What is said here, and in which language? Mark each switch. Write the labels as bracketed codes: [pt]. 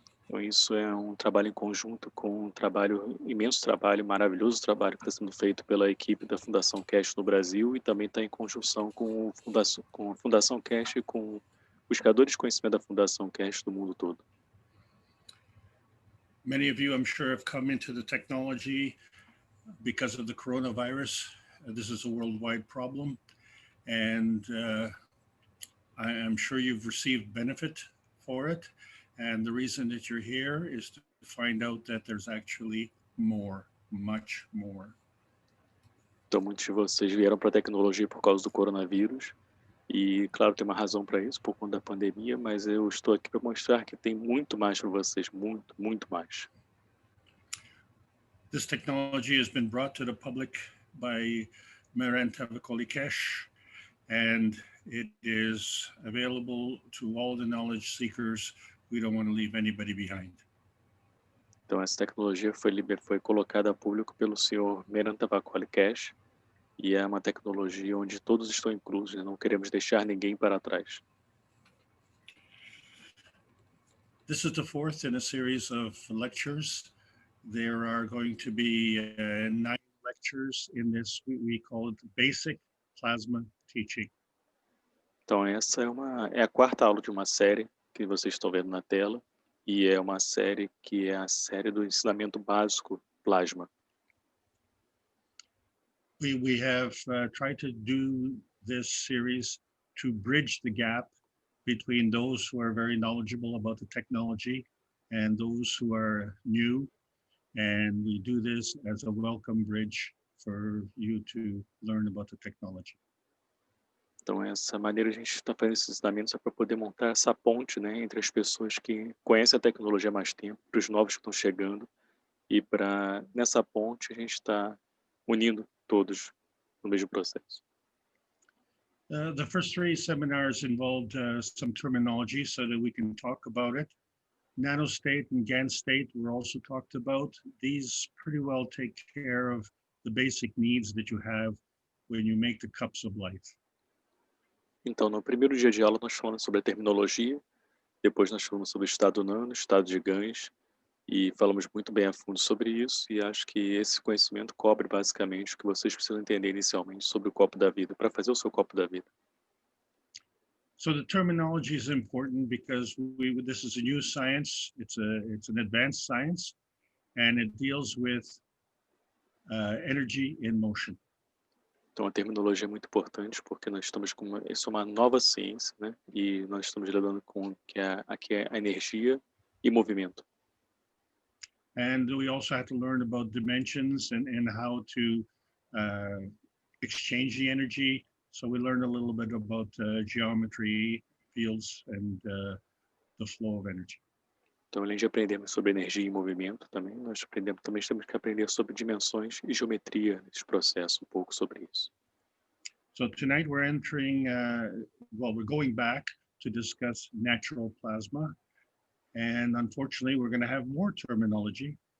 [pt] Então, isso é um trabalho em conjunto com um trabalho, imenso trabalho, maravilhoso trabalho que está sendo feito pela equipe da Fundação Keshe no Brasil e também está em conjunção com a Fundação Keshe e com buscadores de conhecimento da Fundação Keshe do mundo todo. [en] Many of you, I'm sure, have come into the technology because of the coronavirus. This is a worldwide problem, and I am sure you've received benefit for it. And the reason that you're here is to find out that there's actually more, much more. [pt] Então, muitos de vocês vieram para a tecnologia por causa do coronavírus e, claro, tem uma razão para isso, por conta da pandemia, mas eu estou aqui para mostrar que tem muito mais para vocês, muito, muito mais. [en] This technology has been brought to the public by Mehran Tavakoli Keshe, and it is available to all the knowledge seekers. We don't want to leave anybody behind. [pt] Então, essa tecnologia foi colocada a público pelo senhor Mehran Tavakoli Keshe e é uma tecnologia onde todos estão inclusos, né? Não queremos deixar ninguém para trás. [en] This is the fourth in a series of lectures. There are going to be 9 lectures in this. We call it Basic Plasma Teaching. [pt] Então, essa é a quarta aula de uma série que vocês estão vendo na tela e é uma série que é a série do ensinamento básico plasma. [en] We have tried to do this series to bridge the gap between those who are very knowledgeable about the technology and those who are new. And we do this as a welcome bridge for you to learn about the technology. [pt] Então, essa maneira a gente está fazendo esses ensinamentos é para poder montar essa ponte, né, entre as pessoas que conhecem a tecnologia há mais tempo, para os novos que estão chegando, e para, nessa ponte, a gente está unindo todos no mesmo processo. [en] The first 3 seminars involved some terminology so that we can talk about it. Nanostate and GaN state were also talked about. These pretty well take care of the basic needs that you have when you make the cups of life. [pt] Então, no primeiro dia de aula, nós falamos sobre a terminologia, depois nós falamos sobre o estado nano, estado de GaNs, e falamos muito bem a fundo sobre isso, e acho que esse conhecimento cobre basicamente o que vocês precisam entender inicialmente sobre o copo da vida, para fazer o seu copo da vida. [en] So the terminology is important because this is a new science. It's an advanced science, and it deals with energy in motion. [pt] Então, a terminologia é muito importante porque nós estamos isso é uma nova ciência, né? E nós estamos lidando com aqui é a energia e movimento. [en] And we also have to learn about dimensions and how to exchange the energy. So we learned a little bit about geometry, fields, and the flow of energy. [pt] Então, além de aprendermos sobre energia e movimento, também temos que aprender sobre dimensões e geometria nesse processo, um pouco sobre isso. [en] So tonight we're entering, we're going back to discuss natural plasma, and unfortunately we're going to have more terminology.